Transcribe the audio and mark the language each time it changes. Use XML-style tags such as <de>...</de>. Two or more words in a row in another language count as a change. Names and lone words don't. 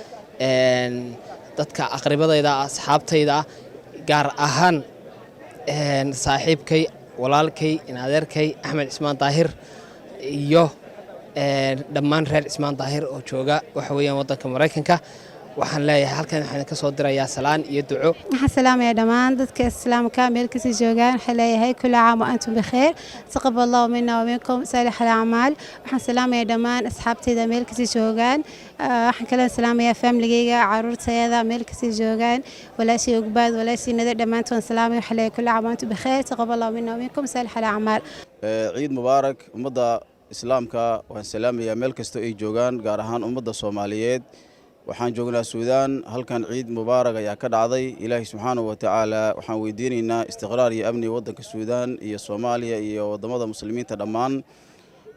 <so>dadka aqribadayda asxaabtayda gaar ahaan saaxiibkay walaalkay in adeerkay Axmed Ismaan Daahir iyo dhammaan reer Ismaan Daahir oo jooga waxa weeyaan waddanka Mareykanka waxaan leeyahay halkan waxaan ka soo dirayaa salaan iyo duco waxaan salaamayaa dhammaan dadka islaamka meel kasta joogaan waxaan leeyahay</so> <ar>كل عام وأنتم بخير تقبل الله منا ومنكم صالح الأعمال</ar> <so>waxaan salaamayaa dhammaan asxaabtayda meel kasta joogaan waxaan kala salaamayaa familygayga caruurtayda meel kasta joogaan walaashii ogbaad walaashii nada dhammaantood salaamay waxaan leeyahay</so> <ar>كل عام وأنتم بخير تقبل الله منا ومنكم صالح الأعمال عيد مبارك</ar> <so>ummadda islaamka waan salaamayaa meel kasta ay joogaan gaar ahaan ummadda Soomaaliyeed waxaan joognaa Suudaan halkan</so> <ar>عيد مبارك</ar> <so>ayaa ka dhacday Ilaahay</so> <ar>سبحانه وتعالى</ar> <so>waxaan weydiinaynaa istiqraar iyo amni waddanka Suudaan iyo Soomaaliya iyo wadamada muslimiinta dhammaan waxaan leenahay</so>